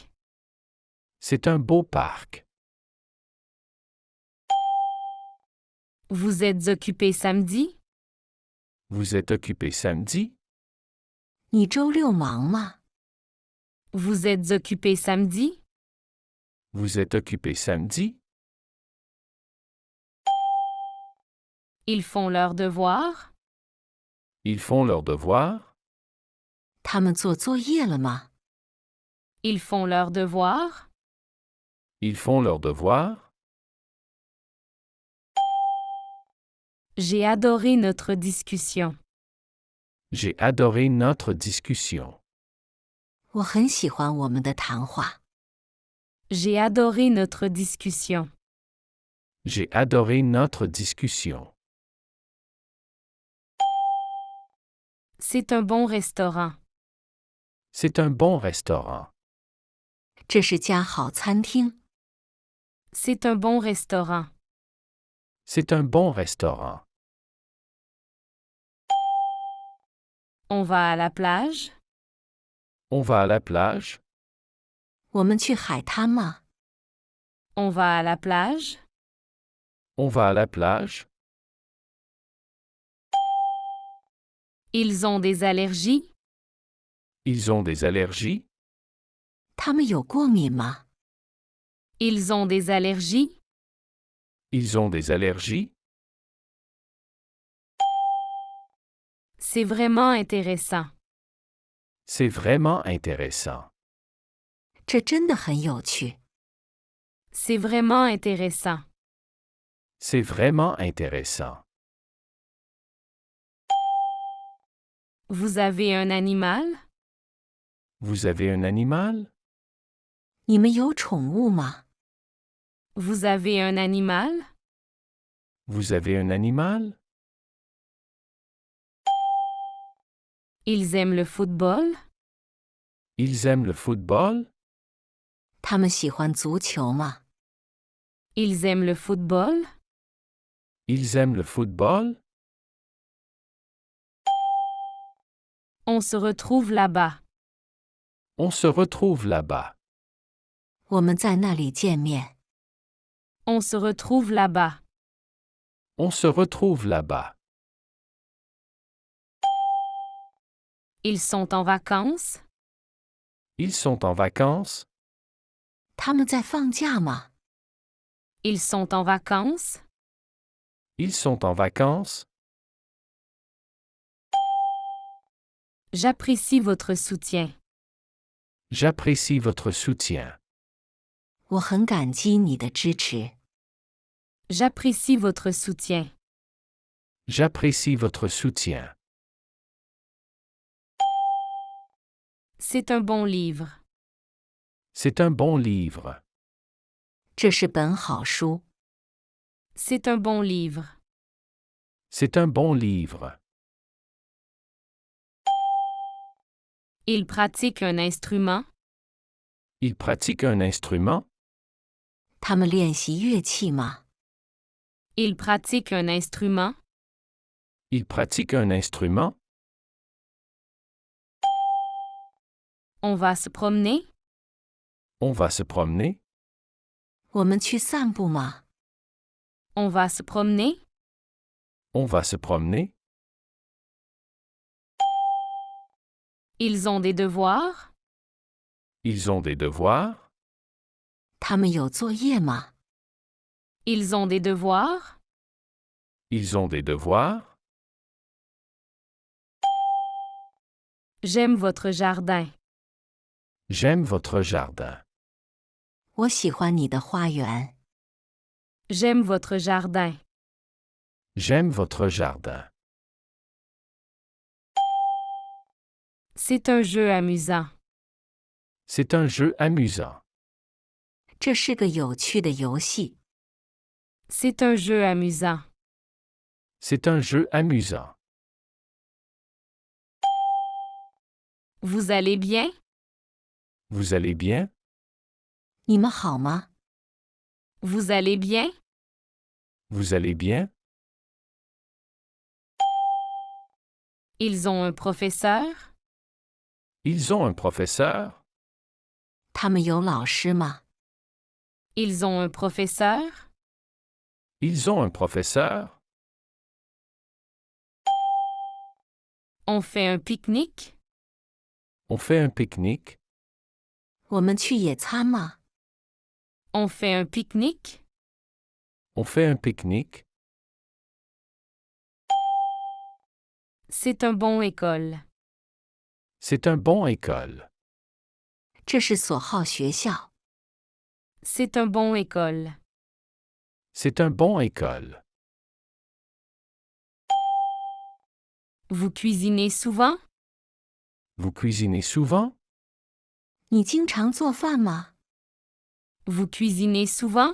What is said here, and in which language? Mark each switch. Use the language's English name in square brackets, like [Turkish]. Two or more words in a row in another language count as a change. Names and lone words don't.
[French] C'est un beau parc. Vous êtes occupé samedi? Vous êtes occupé samedi? [Chinese] 你周六忙吗？ [French] Vous êtes occupé samedi? Vous êtes occupé samedi? Ils font leurs devoirs? Ils font leurs devoirs? [Chinese] 他们做作业了吗？ [French] Ils font leurs devoirs? Ils font leurs devoirs? J'ai adoré notre discussion. J'ai adoré notre discussion. [Chinese] 我很喜欢我们的谈话。 [French] J'ai adoré notre discussion. J'ai adoré notre discussion. C'est un bon restaurant. C'est un bon restaurant. [Chinese] 这是家好餐厅。 [French] C'est un bon restaurant. C'est un bon restaurant. On va à la plage? On va à la plage? [Chinese] 我们去海滩吗？ [French] On va à la plage? On va à la plage? Ils ont des allergies? Ils ont des allergies? [Chinese] 他们有过敏吗？ [French] Ils ont des allergies? Ils ont des allergies? C'est vraiment intéressant. C'est vraiment intéressant. [Chinese] 这真的很有趣。 [French] C'est vraiment intéressant. C'est vraiment intéressant. Vous avez un animal? Vous avez un animal? [Chinese] 你们有宠物吗？ [French] Vous avez un animal? Vous avez un animal? Ils aiment le football? Ils aiment le football? [Chinese] 他们喜欢足球吗？ [French] Ils aiment le football? Ils aiment le football? On se retrouve là-bas. On se retrouve là-bas. [Chinese] 我们在那里见面。 [French] On se retrouve là-bas. On se retrouve là-bas. Ils sont en vacances? Ils sont en vacances? [Chinese] 他们在放假吗？ [French] Ils sont en vacances? Ils sont en vacances? J'apprécie votre soutien. J'apprécie votre soutien. [Chinese] 我很感激你的支持。 [French] J'apprécie votre soutien. J'apprécie votre soutien. C'est un bon livre. C'est un bon livre. [Chinese] 这是本好书。 [French] C'est un bon livre. C'est un bon livre. Il pratique un instrument? Il pratique un instrument? [Chinese] 他们练习乐器吗？ [French] Il pratique un instrument? Il pratique un instrument? On va se promener? On va se promener? [Chinese] 我们去散步吗？ [French] On va se promener? On va se promener? Ils ont des devoirs? Ils ont des devoirs? [Chinese] 他们有作业吗？ [French] Ils ont des devoirs? Ils ont des devoirs? J'aime votre jardin. J'aime votre jardin. [Chinese] 我喜欢你的花园。 [French] J'aime votre jardin. J'aime votre jardin. C'est un jeu amusant. C'est un jeu amusant. [Chinese] 这是个有趣的游戏。 [French] C'est un jeu amusant. C'est un jeu amusant. Vous allez bien? Vous allez bien? [Chinese] 你们好吗？ [French] Vous allez bien? Vous allez bien? Ils ont un professeur? Ils ont un professeur? [Chinese] 他们有老师吗？ [French] Ils ont un professeur? Ils ont un professeur? On fait un pique-nique? On fait un pique-nique? [Chinese] 我们去野餐吗？ [French] On fait un pique-nique? On fait un pique-nique? C'est un bon école. C'est un bon école. [Chinese] 这是所好学校。 [French] C'est un bon école. C'est un bon école. Vous cuisinez souvent? Vous cuisinez souvent? [Chinese] 你经常做饭吗？ [French] Vous cuisinez souvent?